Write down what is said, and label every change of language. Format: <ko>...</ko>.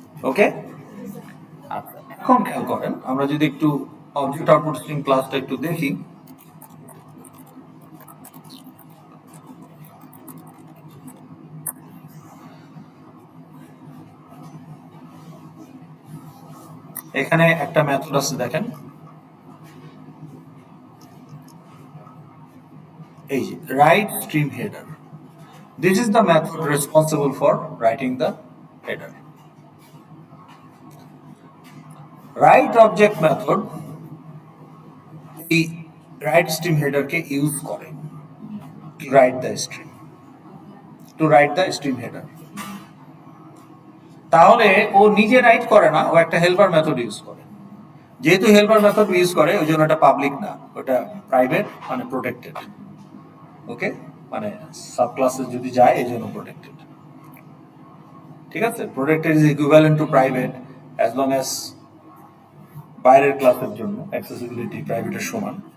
<bn>ওকে, এখন খেয়াল করেন, আমরা যদি একটু অবজেক্ট আউটপুট স্ট্রিম ক্লাসটা একটু দেখি, এখানে একটা মেথড আছে দেখেন, এই যে right stream header,</bn> <en>This is the method responsible for writing the header.</en> <bn>Right object method এই রাইট স্ট্রিম হেডারকে ইউজ করে।</bn> <en>to write the stream, to write the stream header.</en> <bn>তাহলে ও নিজে রাইট করে না, ও একটা হেল্পার মেথড ইউজ করে। যেহেতু helper method use করে ওই জন্য এটা পাবলিক না, ওটা প্রাইভেট, মানে প্রোটেক্টেড। ওকে, মানে সাব ক্লাসে যদি যায় এই জন্য প্রোটেক্টেড। ঠিক আছে,</bn> <en>protected is equivalent to private as long as</en> <bn>বাইরের ক্লাসের জন্য অ্যাক্সেসিবিলিটি প্রাইভেটের সমান।</bn>